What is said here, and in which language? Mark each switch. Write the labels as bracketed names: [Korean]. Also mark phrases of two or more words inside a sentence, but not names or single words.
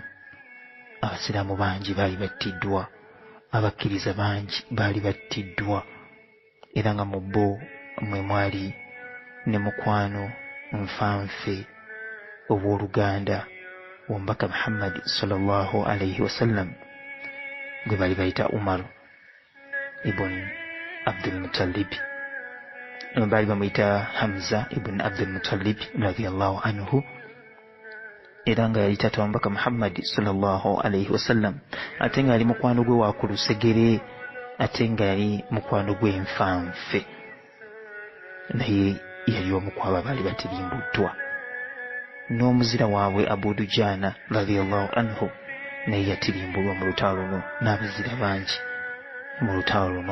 [Ganda] Abasiraamu bangi baali battiddwa, abakkiriza bangi baali battiddwa, era nga mu bo mwe mwali ne mukwano nfanfe obw'oluganda w'Omubaka Muhammad [Arabic] صلى الله عليه وسلم [Ganda] gwe baali bayita Umar ibn Abdul Muttalib. Baali bamuyita Hamza ibn Abdul Muttalib [Arabic] رضي الله عنه, [Ganda] era nga yali taata w'Omubaka Muhammad [Arabic] صلى الله عليه وسلم, [Ganda] ate nga yali mukwano gwe wa ku lusegere, ate nga yali mukwano gwe nfanfe, naye yali omu ku abo baali batirimbuddwa. N'omuzira waabwe Abu Dujana [Arabic] رضي الله عنه [Ganda] naye yatirimbulwa mu lutalo luno, n'abazira bangi mu lutalo luno.